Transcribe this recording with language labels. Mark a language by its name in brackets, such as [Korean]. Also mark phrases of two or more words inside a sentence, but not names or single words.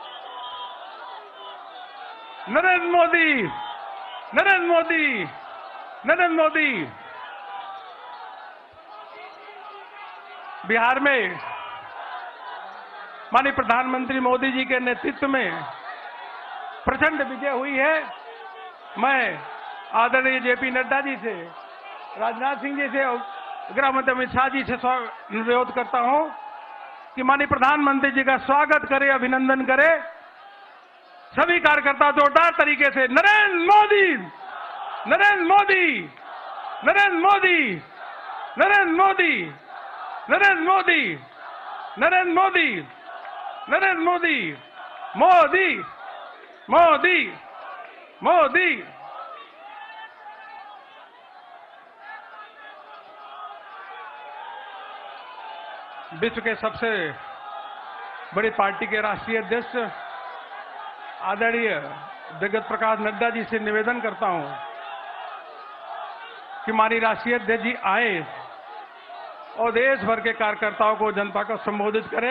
[Hindi] नरेंद्र मोदी, नरेंद्र मोदी, नरेंद्र मोदी बिहार में माननीय प्रधानमंत्री मोदी जी के नेतृत्व में प्रचंड विजय हुई है। मैं आदरणीय जेपी नड्डा जी से, राजनाथ सिंह जी से और गृह मंत्री अमित शाह जी से अनुरोध करता हूं कि माननीय प्रधानमंत्री जी का स्वागत करें, अभिनंदन करें। सभी कार्यकर्ता जोरदार तरीके से नरेंद्र मोदी, नरेंद्र मोदी, नरेंद्र मोदी, नरेंद्र मोदी, नरेंद्र मोदी, नरेंद्र मोदी, नरेंद्र मोदी, मोदी, मोदी, मोदी। विश्व के सबसे बड़ी पार्टी के राष्ट्रीय अध्यक्ष आदरणीय जगत प्रकाश नड्डा जी से निवेदन करता हूं कि माननीय राष्ट्रीय अध्यक्ष जी आए और देश भर के कार्यकर्ताओं को, जनता को संबोधित करें।